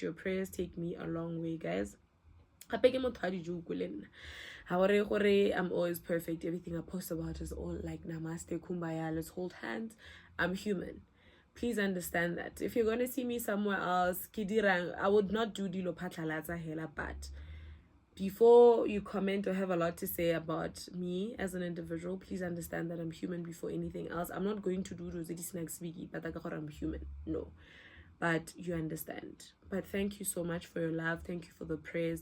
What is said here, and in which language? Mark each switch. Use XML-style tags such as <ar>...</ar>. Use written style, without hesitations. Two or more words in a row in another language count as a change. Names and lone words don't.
<en>Your prayers take me a long way, guys. I'm always perfect. Everything I post about is all like namaste, kumbaya, let's hold hands. I'm human. Please understand that. If you're going to see me somewhere else, I would not do</en> <tn>dilo patlalatsa hela,</tn> <en>but before you comment or have a lot to say about me as an individual, please understand that I'm human before anything else. I'm not going to do those next week, but I'm human. No. But you understand. But thank you so much for your love. Thank you for the prayers.</en>